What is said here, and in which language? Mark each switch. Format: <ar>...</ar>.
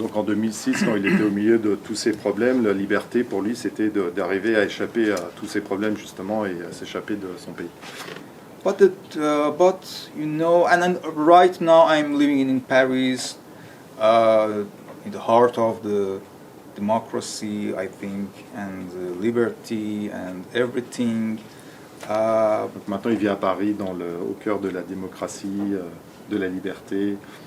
<fr>Donc en 2006, quand il était au milieu de tous ces problèmes, la liberté pour lui, c'était d'arriver à échapper à tous ces problèmes justement et à s'échapper de son pays.</fr> <en>But and right now I'm living in Paris, in the heart of the democracy, I think, and liberty and everything.</en> <fr>Donc maintenant, il vit à Paris, au cœur de la démocratie, de la liberté.</fr>